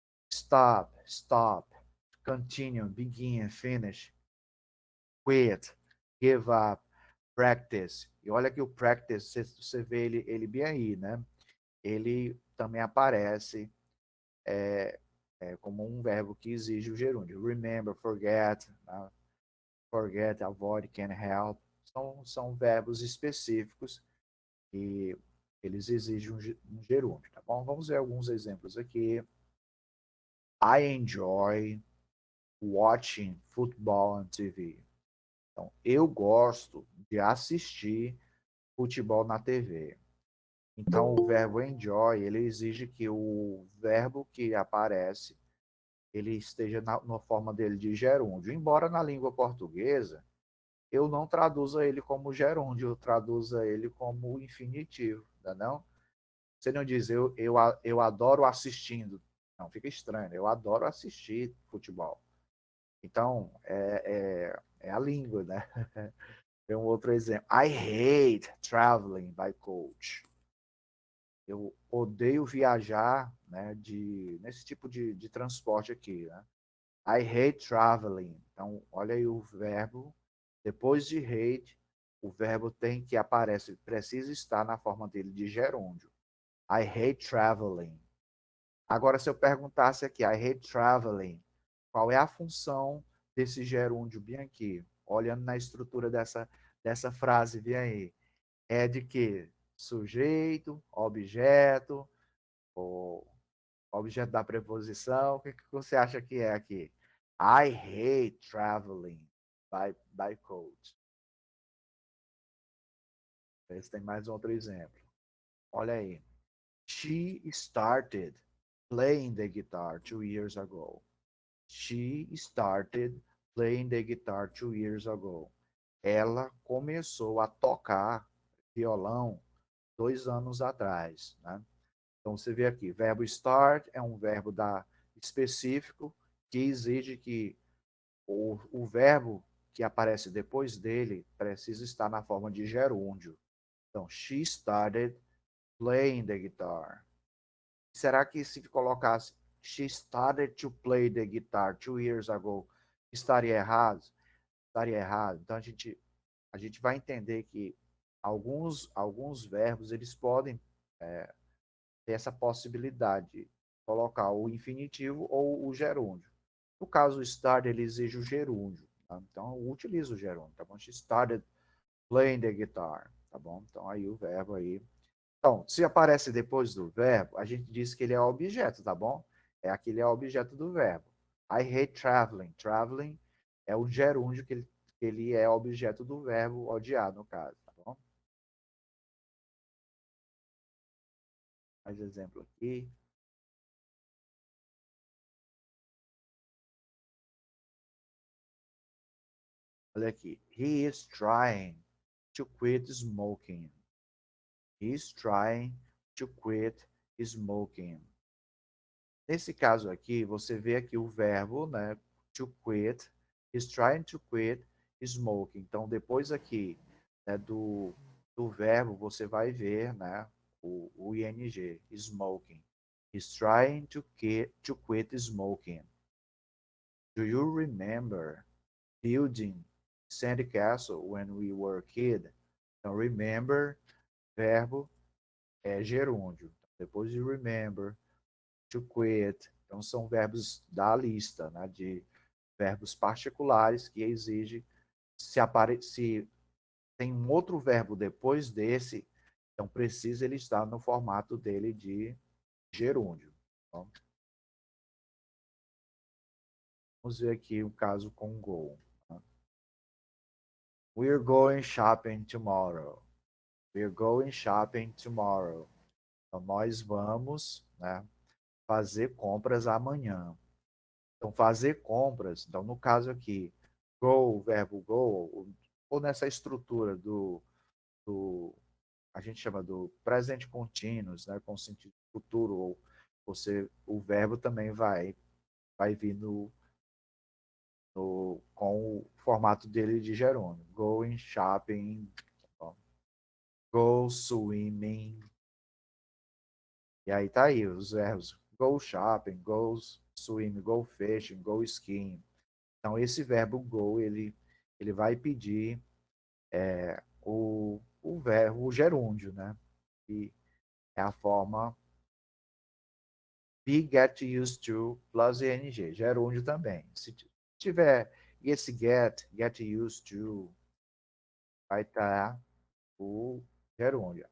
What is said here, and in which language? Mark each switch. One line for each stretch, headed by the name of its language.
English: Stop, stop. Continue, begin, finish. Quit, give up, practice.
Portuguese: E olha que o practice, você vê ele bem aí, né? Ele também aparece como um verbo que exige o gerúndio.
English: Remember, forget, forget, avoid, can't help.
Portuguese: São verbos específicos e eles exigem um gerúndio, tá bom? Vamos ver alguns exemplos aqui.
English: I enjoy watching football on TV.
Portuguese: Então, eu gosto de assistir futebol na TV. Então, o verbo enjoy, ele exige que o verbo que aparece, ele esteja na forma dele de gerúndio. Embora na língua portuguesa, eu não traduzo ele como gerúndio, eu traduzo ele como infinitivo, tá não? Você não diz eu adoro assistindo. Não, fica estranho. Eu adoro assistir futebol. Então, é a língua, né? Tem um outro exemplo.
English: I hate traveling by coach.
Portuguese: Eu odeio viajar, né, nesse tipo de transporte aqui, né?
English: I hate traveling.
Portuguese: Então, olha aí o verbo. Depois de hate, o verbo tem que aparece, precisa estar na forma dele de gerúndio.
English: I hate traveling.
Portuguese: Agora, se eu perguntasse aqui,
English: I hate traveling,
Portuguese: qual é a função desse gerúndio bem aqui? Olhando na estrutura dessa frase, bem aí. É de que? Sujeito, objeto, ou objeto da preposição. O que você acha que é aqui?
English: I hate traveling by coach.
Portuguese: Esse tem mais outro exemplo. Olha aí.
English: She started playing the guitar 2 years ago. She started playing the guitar 2 years ago.
Portuguese: Ela começou a tocar violão 2 anos atrás, né? Então você vê aqui, verbo start é um verbo específico que exige que o verbo que aparece depois dele precisa estar na forma de gerúndio. Então,
English: she started playing the guitar.
Portuguese: Será que se colocasse
English: she started to play the guitar 2 years ago,
Portuguese: estaria errado? Estaria errado. Então a gente vai entender que alguns verbos eles podem ter essa possibilidade de colocar o infinitivo ou o gerúndio. No caso, o start ele exige o gerúndio. Tá? Então eu utilizo o gerúndio. Tá bom?
English: She started playing the guitar.
Portuguese: Tá bom? Então aí o verbo aí. Então, se aparece depois do verbo, a gente diz que ele é objeto, tá bom? Aquele é objeto do verbo.
English: I hate traveling.
Portuguese: Traveling é o gerúndio que ele é objeto do verbo odiar, no caso, tá bom? Mais exemplo aqui. Olha aqui.
English: He is trying to quit smoking. He is trying to quit smoking.
Portuguese: Nesse caso aqui, você vê aqui o verbo, né, to quit,
English: is trying to quit smoking.
Portuguese: Então, depois aqui, né, do verbo, você vai ver, né, o ing, smoking.
English: He's trying to quit smoking. Do you remember building sandcastle when we were a kid?
Portuguese: Então, remember, verbo, é gerúndio. Depois de remember, to quit. Então, são verbos da lista, né, de verbos particulares que exige se tem um outro verbo depois desse, então precisa ele estar no formato dele de gerúndio. Então, vamos ver aqui o caso com go. Tá?
English: We're going shopping tomorrow. We're going shopping tomorrow.
Portuguese: Então, nós vamos, né, fazer compras amanhã. Então, fazer compras, então, no caso aqui, go, o verbo go, ou nessa estrutura do a gente chama do presente contínuos, né, com sentido futuro, ou o verbo também vai vir com o formato dele de gerúndio.
English: Going shopping, go swimming,
Portuguese: e aí tá aí os verbos
English: go shopping, go swimming, go fishing, go skiing.
Portuguese: Então, esse verbo go, ele vai pedir o verbo, o gerúndio, né? Que é a forma be, get used to, plus ing. Gerúndio também. Se tiver esse get used to, vai estar o gerúndio.